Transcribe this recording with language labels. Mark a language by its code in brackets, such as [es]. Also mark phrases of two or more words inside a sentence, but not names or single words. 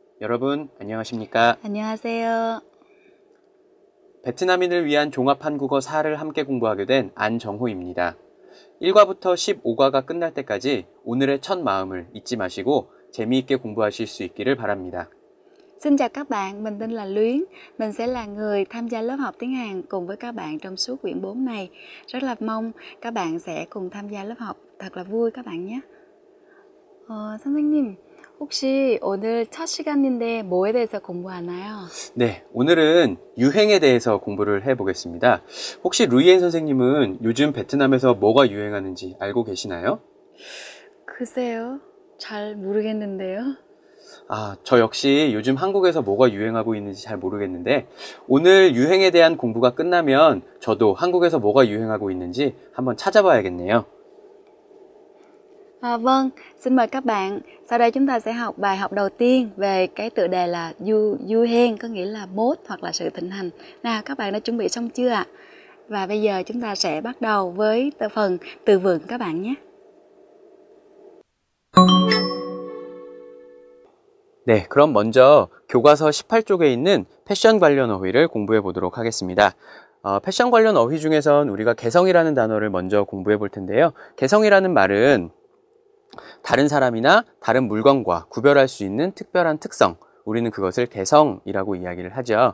[ko] 여러분 안녕하십니까? 안녕하세요. 베트남인을 위한 종합 한국어 4를 함께 공부하게 된 안정호입니다. 1과부터 15과가 끝날 때까지 오늘의 첫 마음을 잊지 마시고 재미있게 공부하실 수 있기를 바랍니다. [vi] Xin chào các bạn, mình tên là Luyến. Mình sẽ là người tham gia lớp học tiếng Hàn cùng với các bạn trong suốt quyển 4 này. Rất là mong các bạn sẽ cùng tham gia lớp học thật là vui các bạn nhé. [ko] 선생님, 혹시 오늘 첫 시간인데 뭐에 대해서 공부하나요? 네, 오늘은 유행에 대해서 공부를 해보겠습니다. 혹시 루이엔 선생님은 요즘 베트남에서 뭐가 유행하는지 알고 계시나요? 글쎄요, 잘 모르겠는데요. 저 역시 요즘 한국에서 뭐가 유행하고 있는지 잘 모르겠는데 오늘 유행에 대한 공부가 끝나면 저도 한국에서 뭐가 유행하고 있는지 한번 찾아봐야겠네요. [vi] Vâng, xin mời các bạn. Sau đây chúng ta sẽ học bài học đầu tiên về cái tựa đề là Yuhen, có nghĩa là mốt hoặc là sự thịnh hành. Nào, các bạn đã chuẩn bị xong chưa ạ? Và bây giờ chúng ta sẽ bắt đầu với phần từ vựng các bạn nhé. [ko] 네, 그럼 먼저 교과서 18쪽에 있는 패션 관련 어휘를 공부해 보도록 하겠습니다. 패션 관련 어휘 중에선 우리가 개성이라는 단어를 먼저 공부해 볼 텐데요. 개성이라는 말은 다른 사람이나 다른 물건과 구별할 수 있는 특별한 특성, 우리는 그것을 개성이라고 이야기를 하죠.